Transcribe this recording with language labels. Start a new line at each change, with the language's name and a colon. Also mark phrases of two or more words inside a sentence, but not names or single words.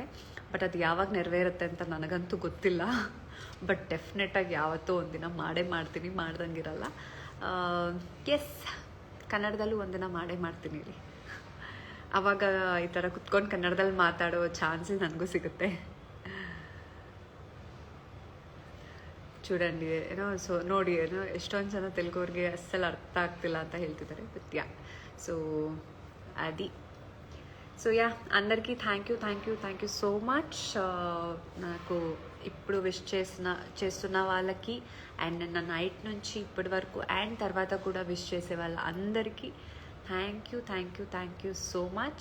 Kannada: ಬಟ್ ಅದು ಯಾವಾಗ ನೆರವೇರುತ್ತೆ ಅಂತ ನನಗಂತೂ ಗೊತ್ತಿಲ್ಲ. ಬಟ್ ಡೆಫಿನೆಟಾಗಿ ಯಾವತ್ತೂ ಒಂದಿನ ಮಾಡ್ತೀನಿ, ಮಾಡ್ದಂಗಿರಲ್ಲ. ಎಸ್, ಕನ್ನಡದಲ್ಲೂ ಒಂದಿನ ಮಾಡ್ತೀನಿ ರೀ. ಆವಾಗ ಈ ಥರ ಕುತ್ಕೊಂಡು ಕನ್ನಡದಲ್ಲಿ ಮಾತಾಡೋ ಚಾನ್ಸ್ ನನಗೂ ಸಿಗುತ್ತೆ.
Telugu: చూడండి సో
Kannada: ನೋಡಿ ಎಷ್ಟೊಂದು ಜನ ತೆಲುಗುವ್ರಿಗೆ ಅಸ್ಸలు ಅರ್ಥ ಆಗ್ತಿಲ್ಲ ಅಂತ ಹೇಳ್ತಿದ್ದಾರೆ. ಬಟ್ ಯಾ,
Telugu: సో అది.
English: so ya,
Telugu: అందరికీ
English: thank you so much.
Telugu: నాకు ఇప్పుడు విష్ చేస్తున్న వాళ్ళకి అండ్ నిన్న నైట్ నుంచి ఇప్పటి వరకు అండ్ తర్వాత కూడా విష్ చేసే వాళ్ళ అందరికీ
English: thank you so much.